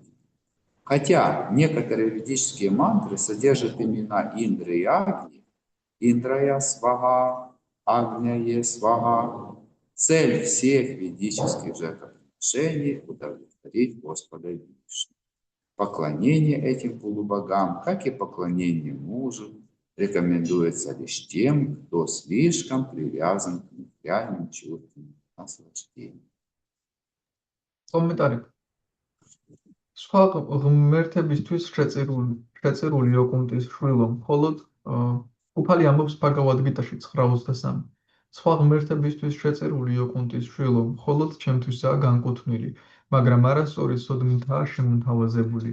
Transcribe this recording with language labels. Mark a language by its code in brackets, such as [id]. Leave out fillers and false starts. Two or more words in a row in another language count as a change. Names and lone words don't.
[ru] Хотя некоторые ведические мантры содержат имена Индры и Агни, [sa] इन्द्राय स्वाहा, अग्नये स्वाहा, [ru] цель всех ведических жертвоприношений – удовлетворить Господа Вишну. Поклонение этим полубогам, как и поклонение мужу, рекомендуется лишь тем, кто слишком привязан к материальным чувствам наслаждения. Комментарий. [ka] სხვა ღმერთებისთვის შეწირული ოკუნტის შვილო, მხოლოდ უფალი ამბობს ბჰაგავად-გიტაში 9:23. სხვა ღმერთებისთვის შეწირული ოკუნტის შვილო, მხოლოდ ჩემთვისაა განკუთვნილი, მაგრამ არასწორი სოდნითაა შემოთავაზებული.